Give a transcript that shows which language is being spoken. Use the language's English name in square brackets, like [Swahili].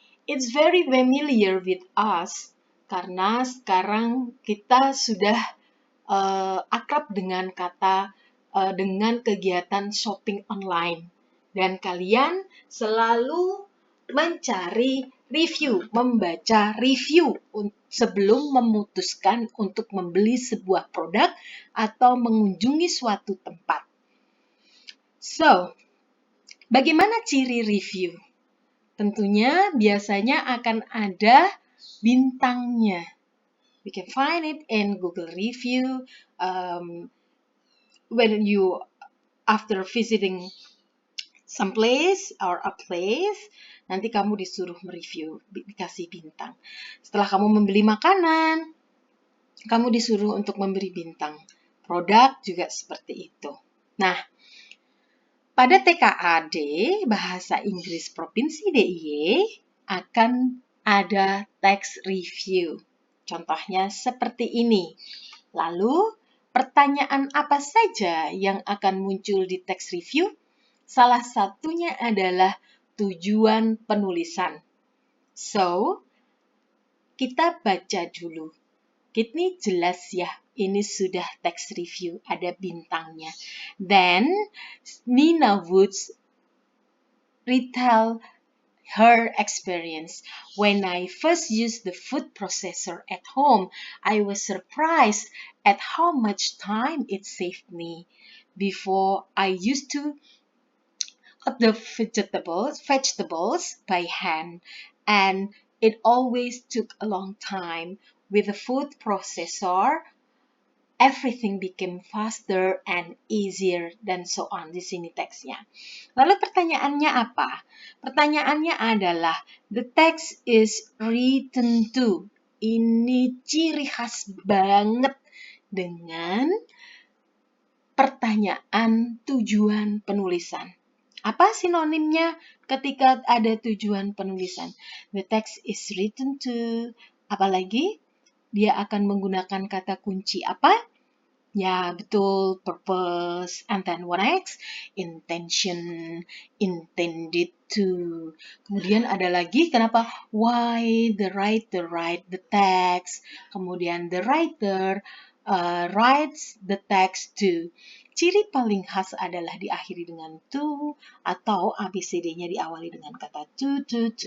[English] It's very familiar with us [Indonesian] karena sekarang kita sudah akrab dengan dengan kegiatan shopping online, dan kalian selalu mencari review, membaca review sebelum memutuskan untuk membeli sebuah produk atau mengunjungi suatu tempat. So, bagaimana ciri review? Tentunya biasanya akan ada bintangnya. [English] We can find it in Google review. When you, after visiting some place or a place, [Indonesian] nanti kamu disuruh mereview, dikasih bintang. Setelah kamu membeli makanan, kamu disuruh untuk memberi bintang. Produk juga seperti itu. Nah, pada TKAD, Bahasa Inggris Provinsi DIY, akan ada text review. Contohnya seperti ini. Lalu, pertanyaan apa saja yang akan muncul di text review? Salah satunya adalah tujuan penulisan. So, kita baca dulu. Ini jelas ya, ini sudah text review, ada bintangnya. [English] Then, Nina Woods retell her experience. When I first used the food processor at home, I was surprised at how much time it saved me. Before, I used to cut the vegetables by hand, and it always took a long time. With the food processor, everything became faster and easier, dan so on. [Indonesian] Di sini teksnya. Lalu pertanyaannya apa? Pertanyaannya adalah, [English] the text is written to. [Indonesian] Ini ciri khas banget dengan pertanyaan tujuan penulisan. Apa sinonimnya ketika ada tujuan penulisan? [English] The text is written to, [Indonesian] apalagi dia akan menggunakan kata kunci apa? Ya, betul, [English] purpose, and then what next? Intention, intended to. [Indonesian] Kemudian ada lagi, kenapa? [English] Why the writer write the text. Kemudian the writer writes the text to. [Indonesian] Ciri paling khas adalah diakhiri dengan to, atau ABCD-nya diawali dengan kata to.